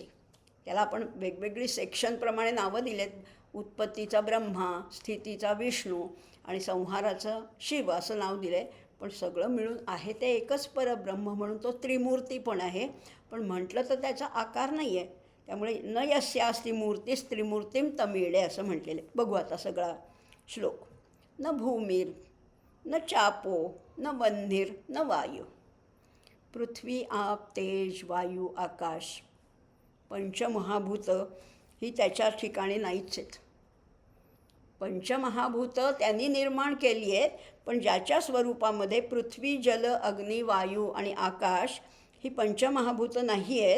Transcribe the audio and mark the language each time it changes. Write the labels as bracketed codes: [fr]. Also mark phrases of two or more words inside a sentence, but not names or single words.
[mr] त्याला आपण वेगवेगळी सेक्शनप्रमाणे नावं दिलेत. उत्पत्तीचा ब्रह्मा, स्थितीचा विष्णू आणि संहाराचं शिव असं नाव दिलं आहे. पण सगळं मिळून आहे ते एकच परब्रह्म म्हणून तो त्रिमूर्ती पण आहे. पण म्हटलं तर त्याचा आकार नाही आहे. त्यामुळे [sa] न यस्यास्ति मूर्तीस त्रिमूर्तिं तमीळे [mr] असं म्हटलेलं आहे. बघू आता सगळा श्लोक. [sa] न भूमीर न चापो न वह्निर न वायू. [mr] पृथ्वी, आप, तेज, वायू, आकाश, पंचमहाभूतं ही त्याच्या ठिकाणी नाहीच आहेत. पंचमहाभूतं त्यांनी निर्माण केली आहेत, पण ज्याच्या स्वरूपामध्ये पृथ्वी, जल, अग्नी, वायू आणि आकाश ही पंचमहाभूतं नाही आहेत.